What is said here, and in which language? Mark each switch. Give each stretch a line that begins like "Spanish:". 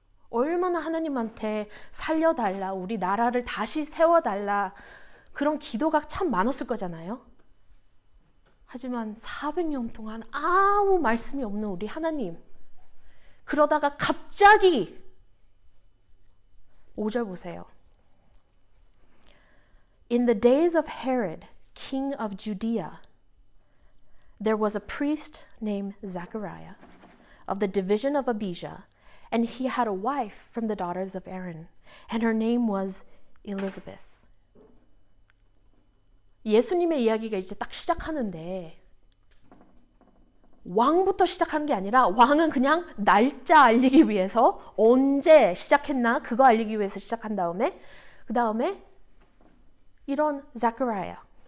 Korean: 얼마나 하나님한테 살려달라, 우리 나라를 다시 세워달라 그런 기도가 참 많았을 거잖아요. 하지만 400년 동안 아무 말씀이 없는 우리 하나님, 그러다가 갑자기 5절 보세요.
English: In the days of Herod, king of Judea, there was a priest named Zechariah of the division of Abijah, and he had a wife from the daughters of Aaron, and her name was Elizabeth.
Korean: 예수님의 이야기가 이제 딱 시작하는데 왕부터 시작한 게 아니라 왕은 그냥 날짜 알리기 위해서 언제 시작했나 그거 알리기 위해서 시작한 다음에 그 다음에 이런 자카리아